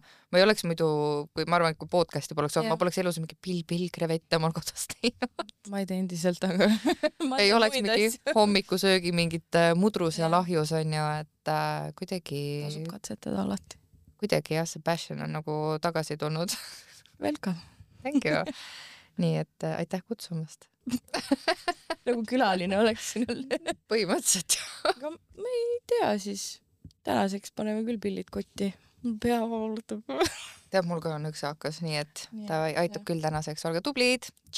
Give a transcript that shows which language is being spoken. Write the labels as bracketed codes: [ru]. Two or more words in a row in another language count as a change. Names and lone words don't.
[et] Ma ei oleks muidu, ma arvan, et kui podcasti poleks olnud, ma poleks elus mingi pillkrevette omal kodus teinud. Ma ei tee endiselt, aga ei oleks mingi hommikusöögi mingit mudrus ja lahjus, on ju, et kuidagi tasub katsetada alati. Kuidagi jah, see passion on nagu tagasi tulnud. [en] Welcome. Thank you. [et] Nii et aitäh kutsumast. Nagu külaline oleks sinul. Põhimõtteliselt. Aga ma ei tea siis. Tänaseks paneme küll pillid kotti. Pea valutab. Teab, mul ka on üks haakas, nii et ta aitab küll tänaseks.